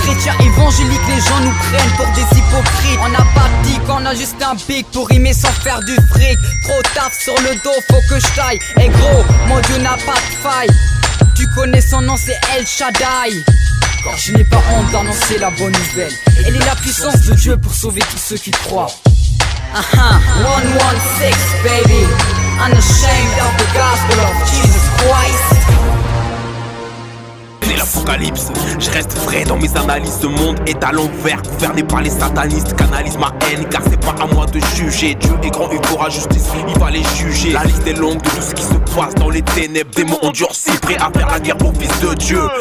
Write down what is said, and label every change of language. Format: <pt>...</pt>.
<fr>Chrétien évangélique, les gens nous prennent pour des hypocrites. On n'a pas de tic, on a juste un pic pour rimer sans faire du fric. Trop taf sur le dos, faut que je taille. Et gros, mon Dieu n'a pas de faille. Tu connais son nom, c'est El Shaddai. Car je n'ai pas honte d'annoncer la bonne nouvelle. Elle est la puissance de Dieu pour sauver tous ceux qui croient.</fr> <en>116 baby, unashamed of the gospel of Jesus Christ.</en> <fr>C'est l'apocalypse, je reste vrai dans mes analyses. Ce monde est à l'envers, gouverné par les satanistes. Canalise ma haine car c'est pas à moi de juger. Dieu est grand, il fera justice, il va les juger. La liste est longue de tout ce qui se passe dans les ténèbres. Démons endurcis, prêts à faire la guerre pour fils de Dieu.</fr>